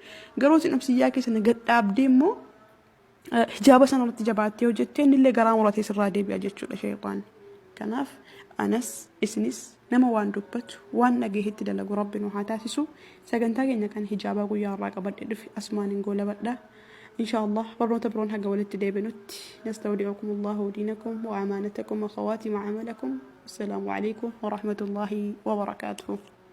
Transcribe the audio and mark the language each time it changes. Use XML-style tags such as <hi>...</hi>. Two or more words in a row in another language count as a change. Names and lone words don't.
<om>Garuu si nafsiyyaa keessan gad dhaabdee immoo hijaaba sanarratti jabaattee hojjettee innillee garaa muratee sirraa deebi'a jechuudha shayxaanni. Kanaaf anas isinis nama waan dubbatu waan dhageetti dalagu rabbi nu haa taasisu. Sagantaa keenya kan hijaaba guyyaa irraa qabadhe dhufi asmaaniin goolabadha.</om> <ar>إن شاء الله برون تبرون حق ولد ديبنوت نستودعكم الله دينكم وأمانتكم وخواتم عملكم السلام عليكم ورحمة الله وبركاته.</ar>